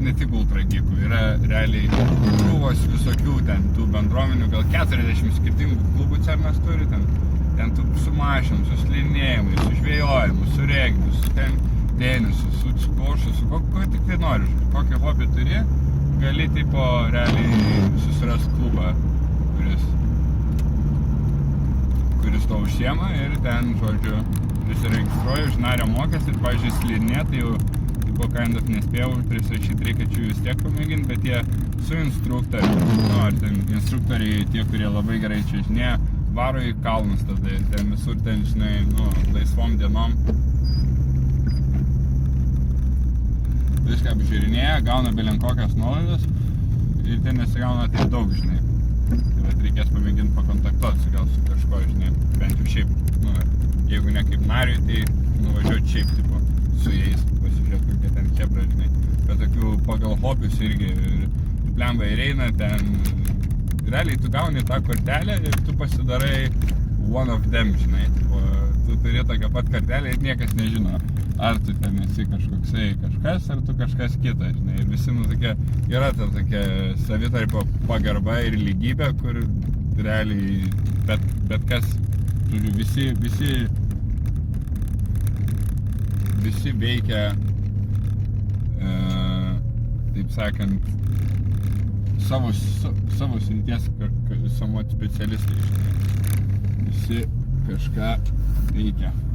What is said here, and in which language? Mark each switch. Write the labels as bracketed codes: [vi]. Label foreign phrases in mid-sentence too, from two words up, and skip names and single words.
[lt] ne tik ultra geekų, yra realiai krūvos visokių ten tų bendruomenių, gal 40 skirtingų klubų CERNas turi, ten tų su mašinom, su slidinėjimais, su žvejojimu, su regbiu, su tenisu, su skvošu, su ko tik tai nori, kokį hobį turi, gali tipo realiai susirast klubą, kuris to užsiema ir ten, žodžiu, prisiregistruoju, už nario mokestį ir, pavyzdžiui, slidinė, tai jau tipo [en] kind of [lt] nespėjau prisirašyti, reikia čia vis tiek pamėginti, bet jie su instruktoriai, ar ten instruktoriai, tie, kurie labai gerai čiuožinėja, varo į kalnus tada, ten visur ten, žinai, laisvom dienom. Viską apžiūrinėja, gauna belenkokias nuolaidas ir ten nesigauna taip daug, žinai. Tai vat reikės pamėginti pakontaktuoti gal su kažko, žinai, bent jau šiaip, jeigu ne kaip nariui, tai nuvažiuoti šiaip, tipo, su jais, pasižiūrėti, kokie ten chebra, žinai. Bet tokių pagal hobius irgi, plemba ir eina, ten, realiai tu gauni tą kortelę ir tu pasidarai [en] one of them, [lt] žinai, tipo, tu turi tokią pat kortelę ir niekas nežino, ar tu ten esi kažkoksai kažkas, ar tu kažkas kitas, žinai, ir visi, tokia, yra ta tokia savitarpio pagarba ir lygybė, kur realiai bet kas, žodžiu, visi veikia, taip sakant, savo srities somot specialistai, žinai, visi kažką veikia.